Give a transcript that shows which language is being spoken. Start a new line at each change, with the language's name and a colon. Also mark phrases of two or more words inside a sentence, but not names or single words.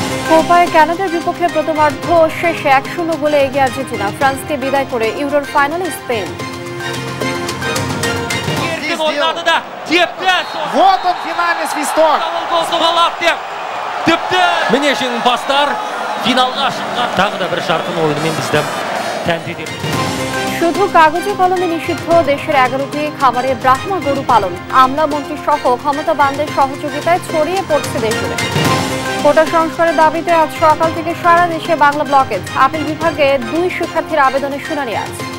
Bangla: কোপায় কানাডার বিপক্ষে প্রথমার্ধ শেষে 1-0 গোলে এগিয়ে আর্জেন্টিনা। ফ্রান্সকে বিদায় করে ইউরোর ফাইনালে স্পেন।
Russian: Вот он, финальный свисток.
Kazakh: Міне жеңімпаздар финалға шыққан. Тағы да бір жарқын ойынымен бізді тәнті етеді।
Bangla: শুধু কাগজে কলমে নিষিদ্ধ দেশের 11টি খামারে ব্রাহ্মা গরু পালন। আমলা মন্ত্রী সহ ক্ষমতাবানদের সহযোগিতায় ছড়িয়ে পড়ছে দেশজুড়ে। কোটা সংস্কারের দাবিতে আজ সকাল থেকে সারা দেশে বাংলা ব্লকেজ। আপিল বিভাগে 2 শিক্ষার্থীর আবেদনের শুনানি আজ।